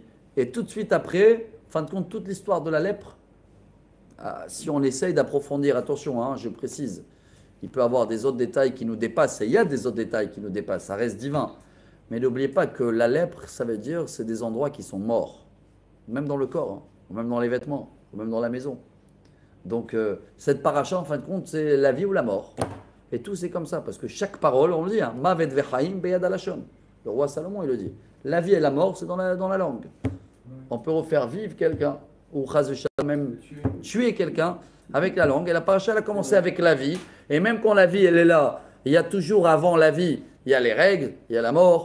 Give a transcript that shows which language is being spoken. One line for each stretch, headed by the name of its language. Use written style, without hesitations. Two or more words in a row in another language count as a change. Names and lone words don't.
French: Et tout de suite après, fin de compte, toute l'histoire de la lèpre, si on essaye d'approfondir, attention, hein, je précise, il peut y avoir des autres détails qui nous dépassent, et il y a des autres détails qui nous dépassent, ça reste divin. Mais n'oubliez pas que la lèpre, ça veut dire, c'est des endroits qui sont morts, même dans le corps. Hein. Ou même dans les vêtements, ou même dans la maison. Donc, cette paracha, en fin de compte, c'est la vie ou la mort. Et tout, c'est comme ça, parce que chaque parole, on le dit,
Hebrew: מוות וחיים ביד הלשון.
French: Le roi Salomon, il le dit. La vie et la mort, c'est dans la langue. On peut refaire vivre quelqu'un, ou chaz même tuer quelqu'un avec la langue. Et la paracha, elle a commencé avec la vie. Et même quand la vie, elle est là, il y a toujours avant la vie, il y a les règles, il y a la mort.